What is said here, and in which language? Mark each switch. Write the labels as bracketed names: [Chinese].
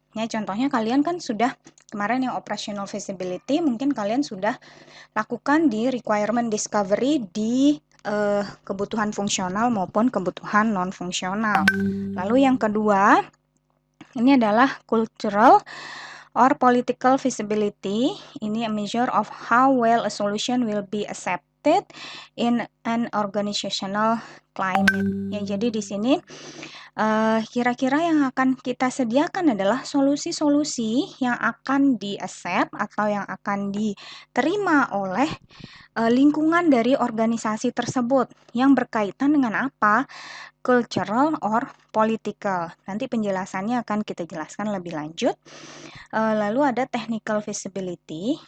[Indonesian] Ya, contohnya kalian kan sudah kemarin yang operational feasibility mungkin kalian sudah lakukan di requirement discovery di kebutuhan fungsional maupun kebutuhan non-fungsional. Lalu yang kedua, ini adalah cultural or political feasibility. Ini [English] a measure of how well a solution will be accepted in an organizational climate. [Indonesian] Ya, jadi di sini kira-kira yang akan kita sediakan adalah solusi-solusi yang akan di-accept atau yang akan diterima oleh lingkungan dari organisasi tersebut yang berkaitan dengan apa? Cultural or political. Nanti penjelasannya akan kita jelaskan lebih lanjut. Lalu ada technical feasibility.